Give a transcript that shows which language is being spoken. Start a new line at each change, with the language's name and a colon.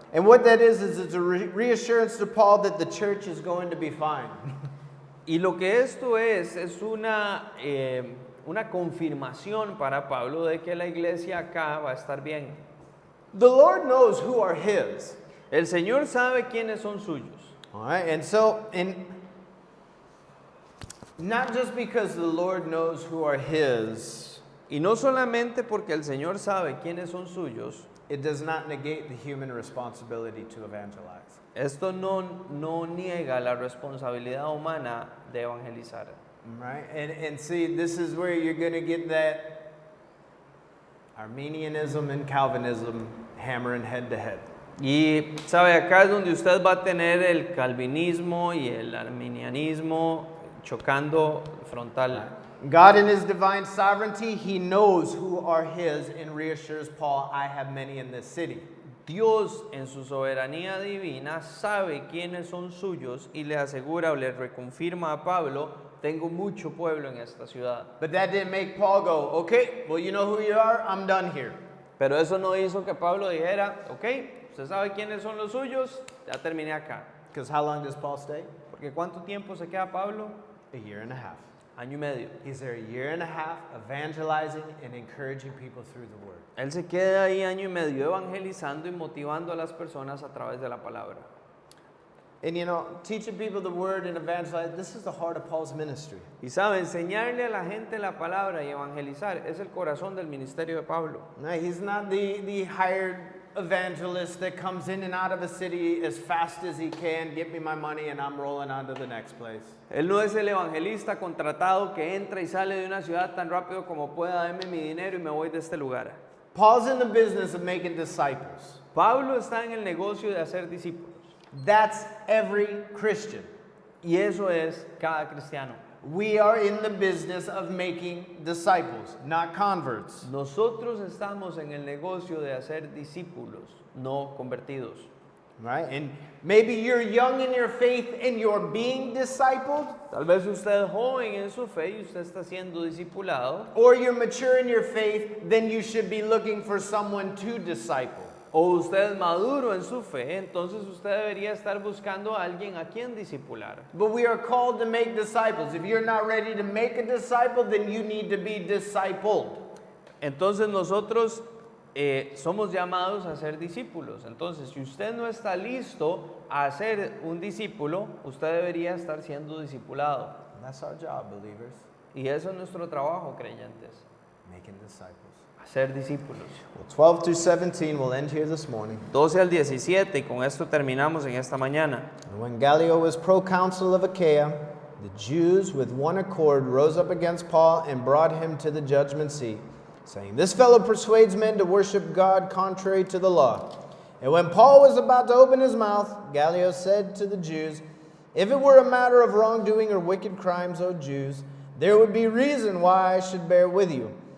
English: And what that is it's a reassurance to Paul that the church is going to be fine.
Spanish: Y lo que esto es una confirmación para Pablo de que la iglesia acá va a estar bien.
English: The Lord knows who are his.
Spanish: El Señor sabe quiénes son suyos.
English: All right, and so, not just because the Lord knows who are his,
Spanish: Y no solamente porque el Señor sabe quiénes son suyos,
English: it does not negate the human responsibility to evangelize.
Spanish: esto no niega la responsabilidad humana de evangelizar.
English: Right? And see, this is where you're going to get that Arminianism and Calvinism hammering head to head.
Spanish: Y sabe, acá es donde usted va a tener el calvinismo y el arminianismo chocando frontal.
English: God in his divine sovereignty, he knows who are his and reassures Paul, I have many in this city.
Spanish: Dios en su soberanía divina sabe quiénes son suyos y le asegura o le reconfirma a Pablo, tengo mucho pueblo en esta ciudad.
English: But that didn't make Paul go, okay, well, you know who you are, I'm done here.
Spanish: Pero eso no hizo que Pablo dijera, ok, usted sabe quiénes son los suyos, ya terminé acá.
English: Because how long does Paul stay?
Spanish: Porque ¿cuánto tiempo se queda Pablo?
English: A year and a half.
Spanish: Año y medio.
English: He's there a year and a half evangelizing and encouraging people through the word.
Spanish: Él se queda ahí año y medio evangelizando y motivando a las personas a través de la palabra.
English: And you know, teaching people the word and evangelizing, this is the heart of Paul's ministry.
Spanish: Y sabe, enseñarle a la gente la palabra y evangelizar es el corazón del ministerio de Pablo.
English: Right? He's not the hired evangelist that comes in and out of a city as fast as he can, get me my money and I'm rolling on to the next place.
Spanish: Él no es el evangelista contratado que entra y sale de una ciudad tan rápido como pueda, deme mi dinero y me voy de este lugar.
English: Paul's in the business of making disciples.
Spanish: Pablo está en el negocio de hacer discípulos.
English: That's every Christian.
Spanish: Y eso es cada cristiano.
English: We are in the business of making disciples, not converts.
Spanish: Nosotros estamos en el negocio de hacer discípulos, no convertidos.
English: right? And maybe you're young in your faith and you're being discipled,
Spanish: Tal vez usted es joven en su fe y usted está siendo discipulado.
English: or you're mature in your faith, then you should be looking for someone to disciple.
Spanish: O usted es maduro en su fe, entonces usted debería estar buscando a alguien a quien discipular.
English: But we are called to make disciples. If you're not ready to make a disciple, then you need to be discipled.
Spanish: Entonces nosotros somos llamados a ser discípulos. Entonces, si usted no está listo a ser un discípulo, usted debería estar siendo discipulado.
English: That's our job, believers,
Spanish: Y eso es nuestro trabajo, creyentes,
English: making disciples.
Spanish: ser discípulos.
English: Well, 12 through 17 will end here this morning.
Spanish: 12 al 17, y con esto terminamos en esta mañana.
English: And when Gallio was proconsul of Achaia, the Jews with one accord rose up against Paul and brought him to the judgment seat, saying, "This fellow persuades men to worship God contrary to the law." And when Paul was about to open his mouth, Gallio said to the Jews, "If it were a matter of wrongdoing or wicked crimes, O Jews, there would be reason why I should bear with you.